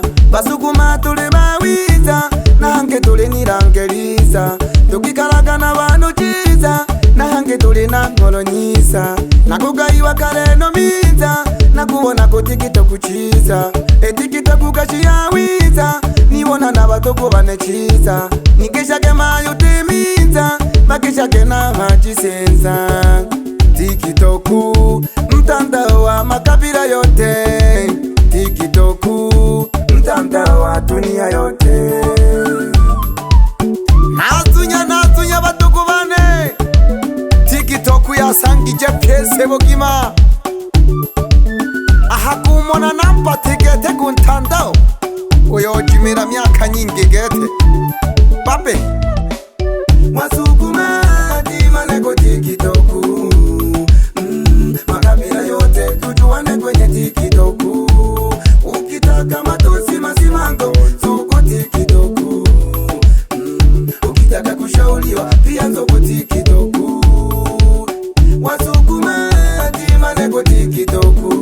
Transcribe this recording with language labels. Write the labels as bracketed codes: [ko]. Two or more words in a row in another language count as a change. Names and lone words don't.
[suk] Basukuma tuli bawiza nange tuli nirangeliza, tukikalaga n'abantu chiza nange tuli nankolonyiza. Nakugayiwa kaleno miza nakubona ku TikTok chiza, TikTok gashiyawiza nibona n'abatoko banechiza. Nikishake mayo timiza bakishake n'abachisenza. [sw] TikTok mtandao wa makabila yote, TikTok mtandao wa dunia yote. [suk] Natunya batuku bane, TikTok yasangije pyese bogima. Ahakumona nampatigete ku ntandao uyojimira myaka nyingi gete babe. Wasukuma dimane ko TikTok. [sw] Makabila yote tujuane kwenye TikTok. Ukitaka matusi masimango soko TikTok. Ukitaka kushauriwa pia soko TikTok. [suk] Wasukuma dimane ko TikTok.